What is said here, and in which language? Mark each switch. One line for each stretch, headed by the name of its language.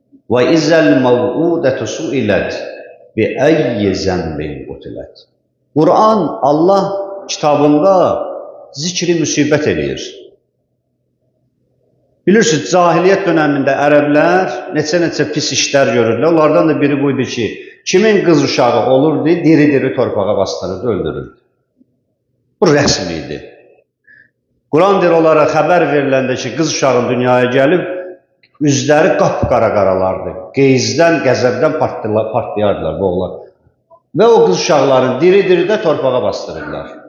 Arabic: Və izəl məvudətü suilət bi əyyi zəmbin qutilət.
Azerbaijani: Quran, Allah kitabında zikri müsibət edir. Bilirsiniz, cahiliyyət dönəmində ərəblər neçə pis işlər görürlər. Onlardan da biri buydu ki, kimin qız uşağı olurdu, diri-diri torpağa bastırırdı, öldürürdü. Bu rəsm idi. Quran deyir, onlara xəbər veriləndə ki, qız uşağın dünyaya gəlib, üzləri qapqara qaralardı. Qeyzdən, qəzəbdən partlayardılar bu oğlan. Və o qız uşaqların diri-diri də torpağa bastırırlar.